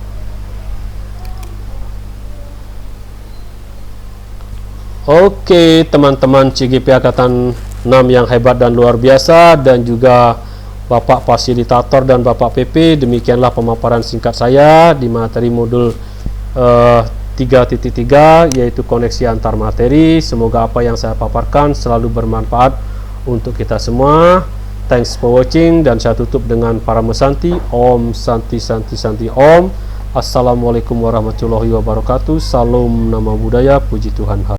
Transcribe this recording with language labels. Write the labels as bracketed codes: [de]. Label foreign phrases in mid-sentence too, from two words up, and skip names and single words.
[id] Oke, teman-teman CGP Angkatan 6 yang hebat dan luar biasa, dan juga Bapak Fasilitator dan Bapak PP, demikianlah pemaparan singkat saya di materi modul 3.3, yaitu koneksi antar materi. Semoga apa yang saya paparkan selalu bermanfaat untuk kita semua. [en] Thanks for watching, [id] dan saya tutup dengan Parama Santi. [sa] Om Santi Santi Santi Om. [ar] Assalamualaikum warahmatullahi wabarakatuh. [id] Salam nama budaya, puji Tuhan.